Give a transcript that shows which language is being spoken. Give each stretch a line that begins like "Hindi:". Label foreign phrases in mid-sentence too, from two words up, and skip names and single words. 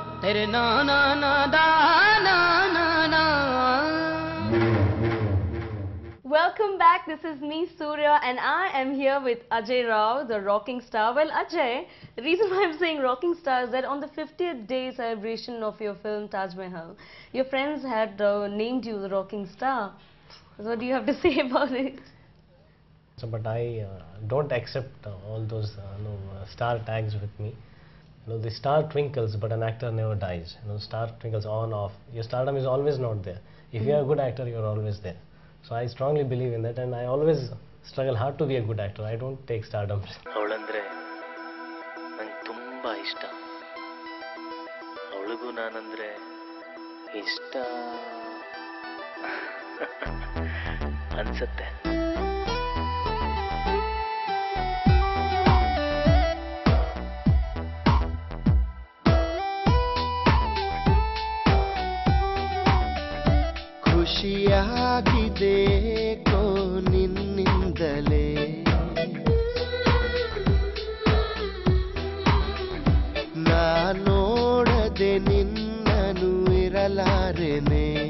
English: Tere na na na da na na na. Welcome back. This is me, Surya, and I am here with Ajay Rao, the rocking star. Well, Ajay, the reason why I'm saying rocking star is that on the 50th day celebration of your film Taj Mahal, your friends had named you the rocking star. So what do you have to say about it? So, but I don't accept all those star tags with me. The star twinkles, but an actor never dies. Star twinkles on, off. Your stardom is always not there. If you are a good actor, you are always there. So I strongly believe in that, and I always struggle hard to be a good actor. I don't take stardom.
Kannada: ಅವಳಂದ್ರೆ ನಂಗೆ ತುಂಬಾ ಇಷ್ಟ. ಅವಳಿಗೂ ನಾನಂದ್ರೆ ಇಷ್ಟ ಅನ್ಸುತ್ತೆ. ಖುಷಿಯಾಗಿದೆ ಕೋ ನಿನ್ನಿಂದಲೇ ನಾ ನೋಡದೆ ನಿನ್ನನು ಇರಲಾರೆನೆ